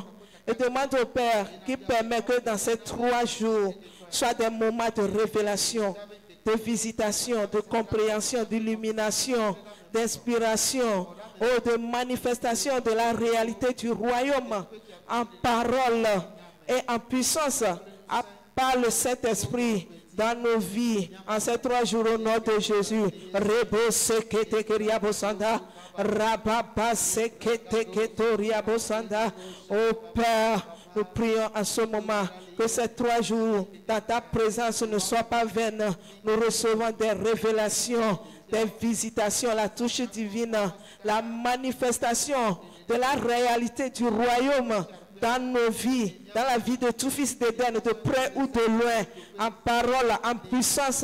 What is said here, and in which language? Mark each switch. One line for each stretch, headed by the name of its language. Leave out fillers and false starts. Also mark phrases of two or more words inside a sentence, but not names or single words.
French: Et demande au Père qui permet que dans ces 3 jours soient des moments de révélation, de visitation, de compréhension, d'illumination, d'inspiration, de manifestation de la réalité du royaume en parole et en puissance par le Saint-Esprit dans nos vies en ces 3 jours au nom de Jésus. Rebo sekete keriabo sanda, rababa sekete ketoriabo sanda. Oh Père, nous prions en ce moment que ces 3 jours dans ta présence ne soient pas vaines. Nous recevons des révélations, des visitations, la touche divine, la manifestation de la réalité du royaume dans nos vies, dans la vie de tout fils d'Éden, de près ou de loin, en parole, en puissance.